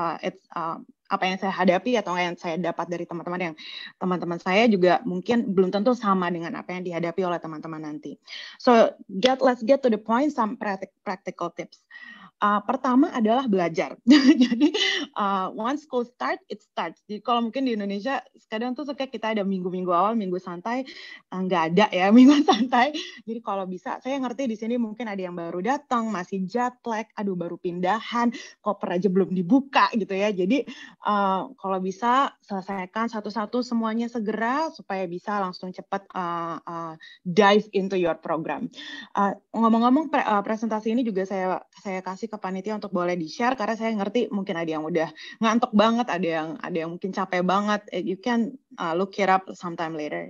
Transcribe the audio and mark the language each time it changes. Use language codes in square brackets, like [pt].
[en] It's [id] apa yang saya hadapi atau yang saya dapat dari teman-teman saya juga mungkin belum tentu sama dengan apa yang dihadapi oleh teman-teman nanti. [en] So let's get to the point, some practical tips. [id] Pertama adalah belajar. Jadi [en] once school start, it starts. [id] Jadi kalau mungkin di Indonesia kadang tuh suka kita ada minggu-minggu awal, minggu santai, nggak ada ya minggu santai. Jadi kalau bisa, saya ngerti di sini mungkin ada yang baru datang, masih jet lag, aduh baru pindahan, koper aja belum dibuka gitu ya. Jadi kalau bisa selesaikan satu-satu semuanya segera supaya bisa langsung cepat [en] dive into your program. [id] Ngomong-ngomong presentasi ini juga saya kasih ke panitia untuk boleh di-share karena saya ngerti mungkin ada yang udah ngantuk banget, ada yang mungkin capek banget. [en] You can look it up sometime later.